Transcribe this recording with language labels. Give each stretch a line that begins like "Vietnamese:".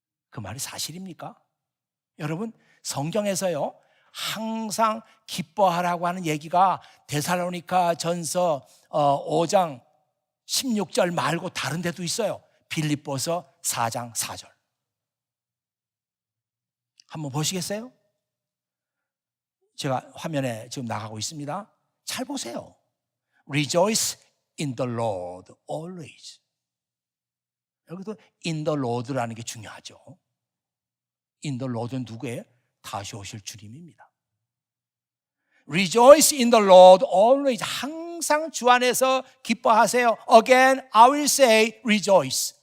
Korean: 그 말이 사실입니까? 여러분, 성경에서요, 항상 기뻐하라고 하는 얘기가 데살로니가 전서 5장 16절 말고 다른 데도 있어요. 빌립보서 4장 4절. 한번 보시겠어요? 제가 화면에 지금 나가고 있습니다. 잘 보세요.
English: Rejoice in the Lord always.
Korean: 여기도
English: in the Lord
Korean: 라는 게 중요하죠.
English: in the Lord
Korean: 는 누구예요? 다시 오실 주님입니다.
English: Rejoice in the Lord always.
Korean: 항상 주 안에서 기뻐하세요.
English: Again, I will say rejoice.